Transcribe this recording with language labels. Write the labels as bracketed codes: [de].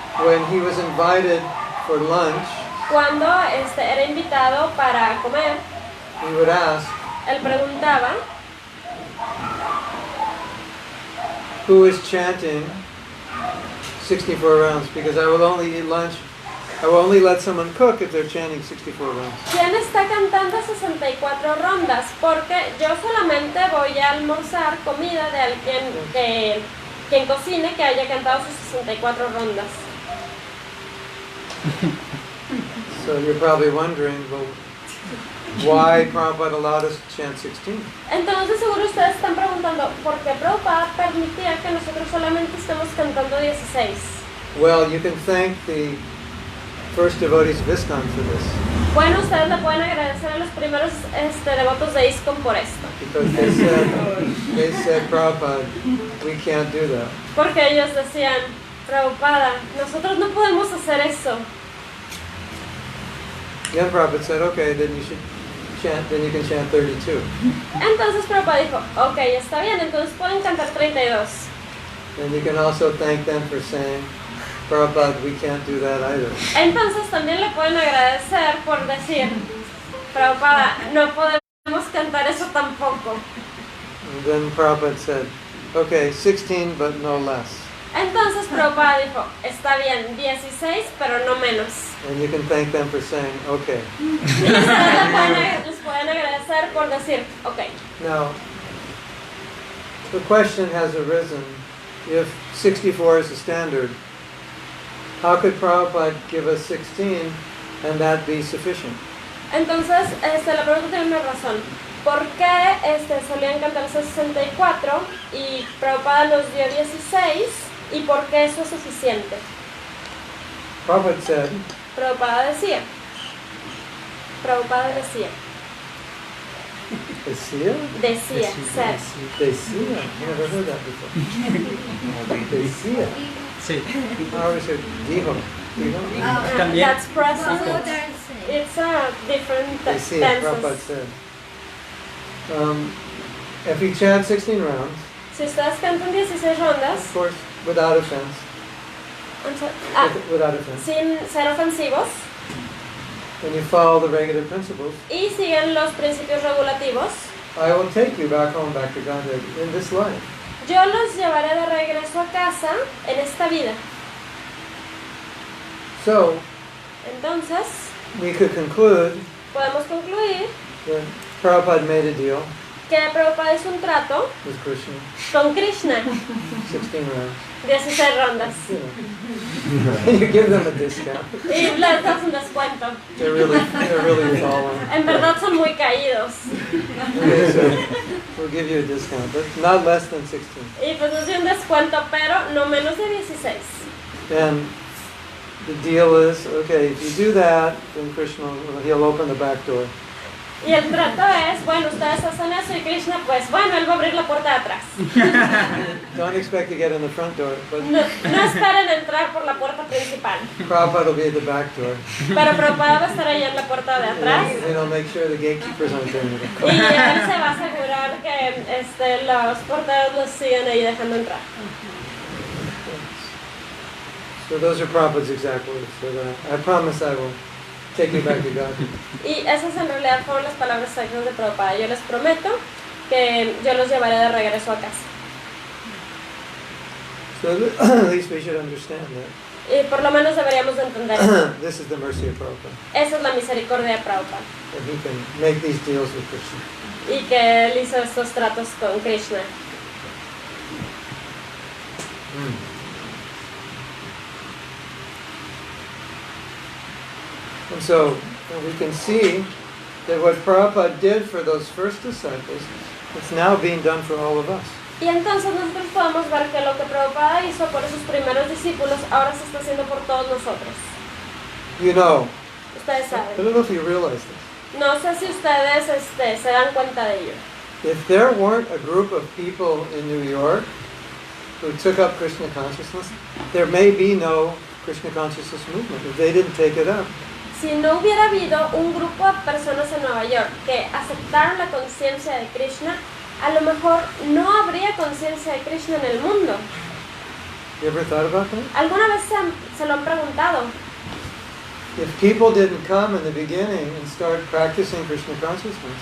[en] when he was invited for lunch, [es] cuando era invitado para comer, [en] he would ask, [es] él preguntaba, [en] who is chanting 64 rounds? Because I will only eat lunch. I will only let someone cook if they're chanting 64 rounds. [es] ¿quién está cantando 64 rondas? Porque yo solamente voy a almorzar comida de alguien quien cocine que haya cantado sus 64 rondas. [en] So you're probably wondering, well, why Prabhupada allowed us to chant 16? [es] Entonces seguro ustedes están preguntando, ¿por qué Prabhupada permitía que nosotros solamente estemos cantando 16? [en] Well, you can thank the first devotees of ISKCON for this. [es] Bueno, ustedes le pueden agradecer a los primeros devotos de ISKCON por esto. [en] Because they said, Prabhupada, we can't do that. [es] Porque ellos decían, Prabhupada, nosotros no podemos hacer eso. [en] Then Prabhupada said, okay, then you can chant 32. [es] Entonces Prabhupada dijo, ok, está bien, entonces pueden cantar 32. [en] And you can also thank them for saying, Prabhupada, we can't do that either. [es] Entonces también le pueden agradecer por decir, Prabhupada, no podemos cantar eso tampoco. [en] And then Prabhupada said, okay, 16 but no less. [es] Entonces Prabhupada dijo, está bien, 16 pero no menos. [en] And you can thank them for saying, okay. [es] Y ustedes les pueden agradecer por decir, ok. [en] Now, the question has arisen, if 64 is the standard, how could Prabhupada give us 16 and that be sufficient? [es] Entonces, la pregunta tiene una razón. ¿Por qué solían cantar 64 y Prabhupada nos dio 16? ¿Y por qué eso es suficiente? [en] Prabhupada said, [es] Prabhupada decía. Decía, said. Decía. [en] I never heard that before. [es] Decía. Sí. [en] I always heard dijo. [es] También. [en] That's present. It's a different [es] Decía, Prabhupada [en] tenses. said. If we chant 16 rounds, [es] Si ustedes cantan 16 rondas, [en] of course, without offense, without offense, [es] sin ser ofensivos, [en] and you follow the regular principles, [es] y siguen los principios regulativos, [en] I will take you back home, back to Godhead, in this life. [es] yo los llevaré de regreso a casa en esta vida. [en] So, [es] Entonces, [en] we could conclude [es] podemos concluir [en] that Prabhupada made a deal [es] que Prabhupada hizo un trato [en] with Krishna, [es] con Krishna, [en] 16 rounds. [es] 16 rondas, [en] You know. You give them a discount. [es] y les das un descuento. [en] They're really falling. [es] En verdad son muy caídos. [en] Okay, so we'll give you a discount, but not less than 16. [es] Y pues nos dio un descuento, pero no menos de 16. [en] And the deal is, okay, if you do that, then Krishna, he'll open the back door. [es] Y el trato es, bueno, ustedes hacen eso y Krishna, pues bueno, él va a abrir la puerta de atrás. [en] Don't expect to get in the front door, but [es] No esperen entrar por la puerta principal. [en] Prabhupada will be at the back door. [es] Pero Prabhupada va a estar allá en la puerta de atrás. [en] And he'll make sure the gatekeepers aren't doing it. [es] Y él se va a asegurar que los porteros los siguen ahí dejando entrar. [en] So those are Prabhupada's exact words. So I promise I will take you back to God. [es] Y esas en realidad fueron las palabras exactas de Prabhupada. Yo les prometo que yo los llevaré de regreso a casa. [en] So at least we should understand that. [es] Y por lo menos deberíamos de entender eso. [en] This is the mercy of Prabhupada. [es] Esa es la misericordia de Prabhupada. [en] That he can make these deals with Krishna. [es] Y que él hizo estos tratos con Krishna. [en] And so we can see that what Prabhupada did for those first disciples, it's now being done for all of us. [es] Y entonces nosotros podemos ver que lo que Prabhupada hizo por esos primeros discípulos ahora se está haciendo por todos nosotros. [en] You know, [es] Ustedes [en] I [es] saben. [en] don't know if you realize this. [es] No sé si ustedes se dan cuenta de ello. [en] If there weren't a group of people in New York who took up Krishna consciousness, there may be no Krishna consciousness movement if they didn't take it up. [es] Si no hubiera habido un grupo de personas en Nueva York que aceptaron la conciencia de Krishna, a lo mejor no habría conciencia de Krishna en el mundo. [en] You ever thought about that? [es] ¿Alguna vez se lo han preguntado? [en] If people didn't come in the beginning and start practicing Krishna consciousness,